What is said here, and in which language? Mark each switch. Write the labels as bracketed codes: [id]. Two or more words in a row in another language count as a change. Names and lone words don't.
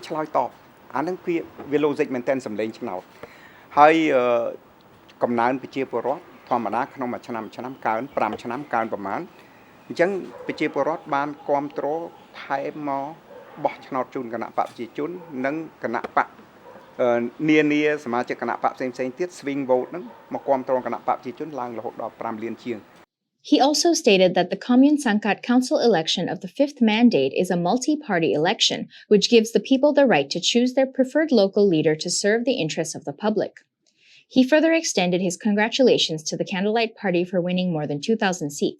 [km] ឆ្លើយតបអាហ្នឹងវា logic មែនតើសម្លេងឆ្នោតហើយកំណើនប្រជាពលរដ្ឋធម្មតាក្នុងមួយឆ្នាំកើន5ឆ្នាំកើនប្រមាណអញ្ចឹងប្រជាពលរដ្ឋបានគាំទ្រថែមមកបោះឆ្នោតជូនគណៈបកប្រជាជននិងគណៈបកនានាសមាជិកគណៈបកផ្សេងទៀត [en] swing vote [km] ហ្នឹងមកគាំទ្រគណៈបកប្រជាជនឡើងរហូតដល់ 5 លានជាង [en] He also stated that the Commune Sangkat Council election of the fifth mandate is a multi-party election, which gives the people the right to choose their preferred local leader to serve the interests of the public. He further extended his congratulations to the Candlelight Party for winning more than 2,000 seats.